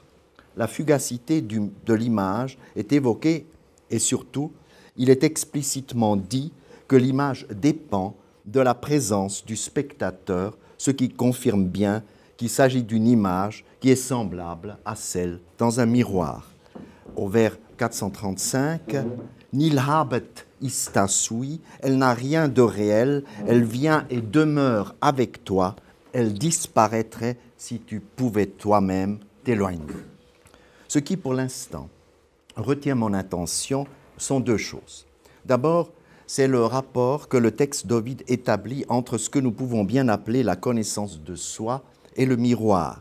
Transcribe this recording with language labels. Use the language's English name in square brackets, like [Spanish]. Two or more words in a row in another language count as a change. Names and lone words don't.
[French] La fugacité de l'image est évoquée et surtout, il est explicitement dit que l'image dépend de la présence du spectateur, ce qui confirme bien qu'il s'agit d'une image qui est semblable à celle dans un miroir. Au vers 435, « [Latin] Nil habet ista sui [French] » elle n'a rien de réel, elle vient et demeure avec toi, elle disparaîtrait si tu pouvais toi-même t'éloigner. Ce qui, pour l'instant, retient mon attention sont deux choses. D'abord, c'est le rapport que le texte d'Ovide établit entre ce que nous pouvons bien appeler la connaissance de soi et le miroir.